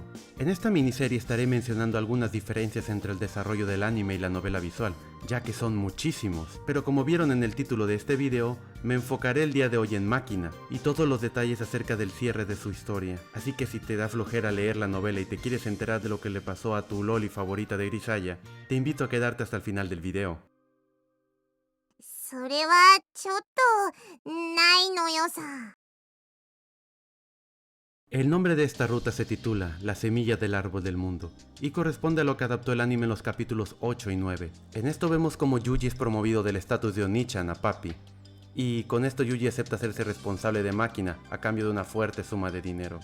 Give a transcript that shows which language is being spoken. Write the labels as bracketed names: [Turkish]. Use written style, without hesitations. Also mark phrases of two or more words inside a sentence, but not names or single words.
[Spanish] En esta miniserie estaré mencionando algunas diferencias entre el desarrollo del anime y la novela visual, ya que son muchísimos. Pero como vieron en el título de este video, me enfocaré el día de hoy en Máquina y todos los detalles acerca del cierre de su historia. Así que si te da flojera leer la novela y te quieres enterar de lo que le pasó a tu loli favorita de Grisaya, te invito a quedarte hasta el final del video. [Japanese] それはちょっとないのよさ。 [Spanish] El nombre de esta ruta se titula La semilla del árbol del mundo y corresponde a lo que adaptó el anime en los capítulos 8 y 9. En esto vemos como Yuji es promovido del estatus de Onichan a papi, y con esto Yuji acepta hacerse responsable de Máquina a cambio de una fuerte suma de dinero.